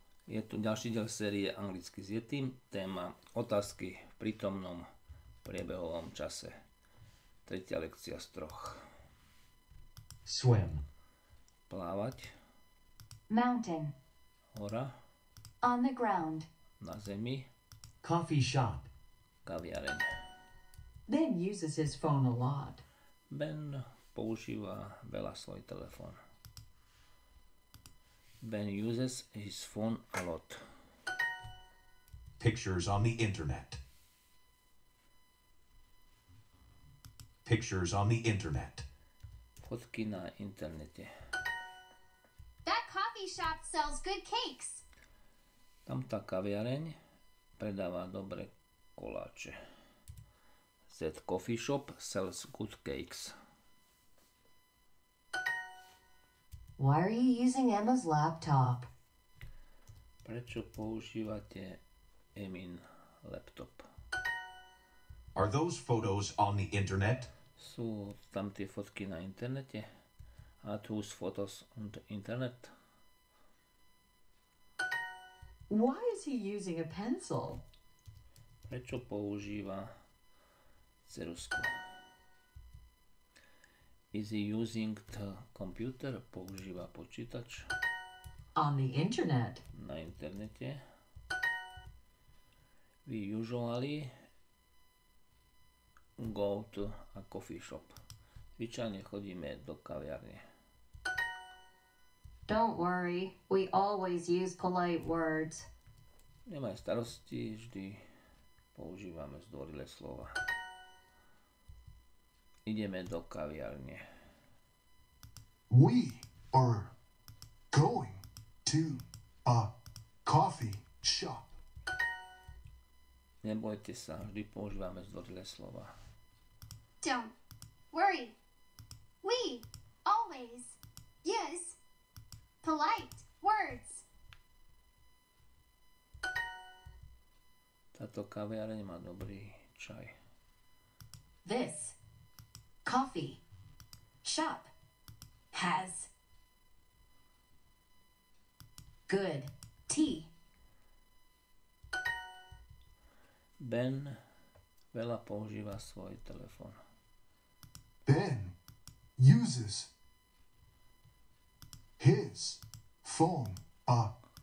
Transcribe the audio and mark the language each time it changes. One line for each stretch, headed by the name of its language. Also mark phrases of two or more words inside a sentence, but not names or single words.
Slovak: Je tu ďalší diel série Anglicky s Yetim, téma otázky v prítomnom priebehovom čase. Tretia lekcia z 3.
English: Swim.
Slovak: Plávať,
English: Mountain.
Slovak: hora,
English: On the ground.
Slovak: na zemi,
English: Coffee shop.
Slovak: kaviareň.
English: Ben uses his phone a lot.
Slovak: Ben používa veľa svoj telefón.
English: Ben uses his phone a lot. Pictures on the internet. Pictures on the internet.
Slovak: Fotky na internete.
English: That coffee shop sells good cakes.
Slovak: Tam tá kaviareň predáva dobré koláče.
English: That coffee shop sells good cakes. Why are you using Emma's laptop?
Slovak: Prečo používate Emin laptop?
English: Are those photos on the internet?
Slovak: Sú tam tie fotky na internete?
English: Are those photos on the internet? Why is he using a pencil?
Slovak: Prečo používa ceruzku?
English: Is he using the computer?
Slovak: Používa počítač
English: On the internet.
Slovak: na internete.
English: We usually go to a coffee shop.
Slovak: Zvyčajne chodíme do kaviarne.
English: Don't worry, we always use polite words.
Slovak: Nemaj starosti, vždy používame zdvorilé slova. Ideme do kaviarne.
English: We are going to a coffee shop.
Slovak: Nebojte sa, vždy používame zdvorilé slova.
English: Don't worry. We always use polite words.
Slovak: Táto kaviareň má dobrý čaj.
English: This coffee shop has good tea.
Slovak: Ben veľa používa svoj telefón.
English: Ben uses his phone a